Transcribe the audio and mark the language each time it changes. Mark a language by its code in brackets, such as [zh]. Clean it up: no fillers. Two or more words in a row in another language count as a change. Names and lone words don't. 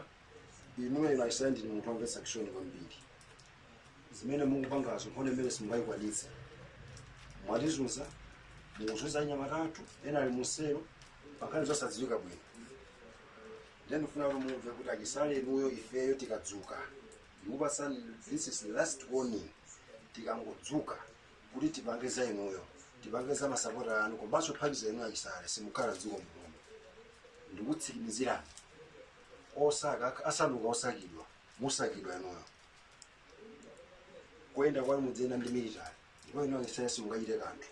[ny] Inuyo ino achisale ndini munthu wamvetsa chisoni kwambiri. Zimene mukupangazo mpone mmene simungayikwanitse. Mwatizunza, mukuzunza anyamata athu ena ali munsewu pakhani zosadziwika bwino. Ndiye ndifuna kuti mumve kuti achisale inuyo ifeyo tikadzuka. Ndikupasani, [en] this is the last warning. [ny] Tikangodzuka kuti tipange za inuyo, tipange za masapota anu, komanso phatiza inuyo achisale simukhala dziko muno. Ndikutsikimizirani osaka asanduka osakidwa, musakidwa inuyo. Kuyenda kwanu mudziyenda ndi military, ndipo inuyo achisale simungachite kanthu.